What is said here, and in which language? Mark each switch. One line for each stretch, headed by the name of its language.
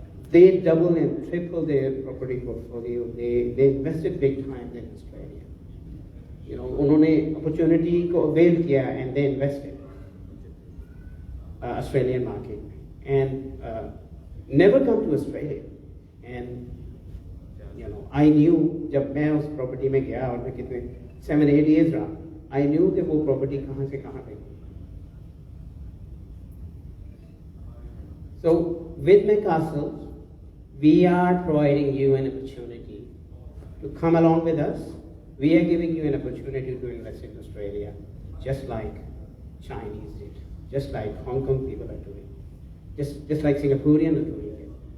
English: They double and triple their property portfolio. They invested big time in Australia.
Hindi: उन्होंने opportunity को avail किया
English: and they invested Australian market and never come to Australia. And I knew
Hindi: जब मैं उस property में गया और मैं कितने 7-8 years रहा,
English: I knew
Hindi: कि वो property कहाँ से कहाँ पे.
English: So with McCastle, we are providing you an opportunity to come along with us. We are giving you an opportunity to invest in Australia, just like Chinese did, just like Hong Kong people are doing, just like Singaporeans are doing it.